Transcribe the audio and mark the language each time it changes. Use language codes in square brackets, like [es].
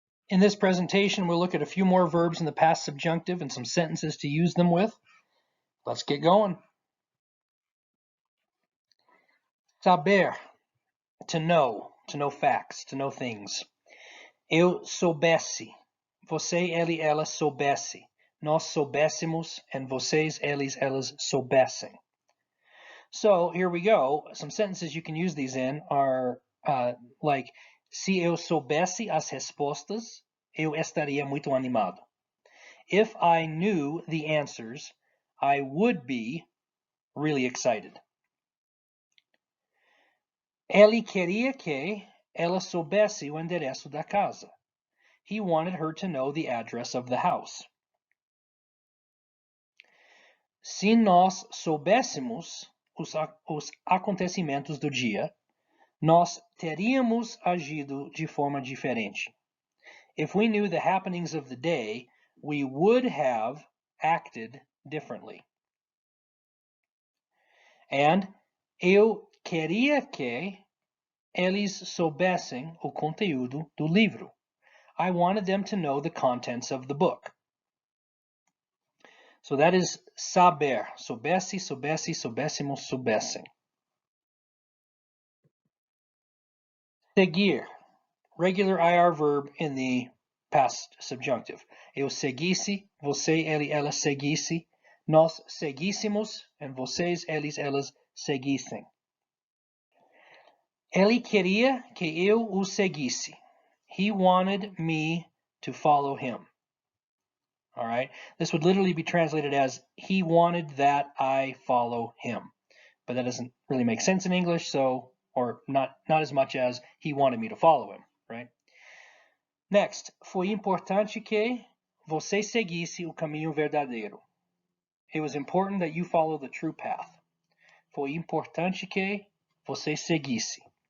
[en] In this presentation, we'll look at a few more verbs in the past subjunctive and some sentences to use them with. Let's get going. Saber, to know facts, to know things. [pt] Eu soubesse, você, ele, ela soubesse, nós soubéssemos, and vocês, eles, elas soubessem. [en] So here we go. Some sentences you can use these in are like, [pt] se eu soubesse as respostas, eu estaria muito animado. [en] If I knew the answers, I would be really excited. [pt] Ele queria que ela soubesse o endereço da casa. [en] He wanted her to know the address of the house. [pt] Se nós soubéssemos os acontecimentos do dia, nós teríamos agido de forma diferente. [en] If we knew the happenings of the day, we would have acted differently. [pt] And eu queria que eles soubessem o conteúdo do livro. [en] I wanted them to know the contents of the book. So that is saber. [pt] Soubesse, soubesse, soubéssemos, soubessem. [en] Seguir. Regular IR verb in the past subjunctive. [pt] Eu seguisse, você, ele, ela seguisse, nós seguíssemos, and vocês, eles, elas seguissem. Ele queria que eu o seguisse. [en] He wanted me to follow him. All right. This would literally be translated as he wanted that I follow him. But that doesn't really make sense in English, so, or not as much as he wanted me to follow him, right? [pt] Next, foi importante que você seguisse o caminho verdadeiro. [en] It was important that you follow the true path. [pt] Foi importante que você seguisse.